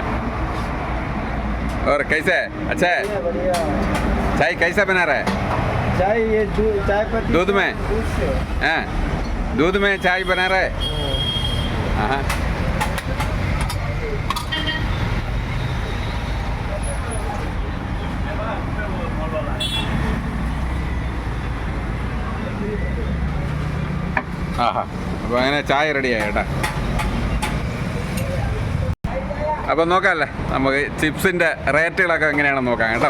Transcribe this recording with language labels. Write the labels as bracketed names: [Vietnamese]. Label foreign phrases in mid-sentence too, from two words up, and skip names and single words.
[Hindi] और कैसे है? अच्छा है चाय कैसा बना रहा है? चाय ये चाय पत्ती दूध में दूध से हाँ दूध में चाय बना रहे हाँ [Malayalam] ആഹാ അപ്പോൾ അങ്ങനെ ചായ റെഡിയായി കേട്ടോ. അപ്പോൾ നോക്കാമല്ലേ നമുക്ക് ചിപ്സിൻ്റെ റേറ്റുകളൊക്കെ എങ്ങനെയാണെന്ന് നോക്കാം കേട്ടോ.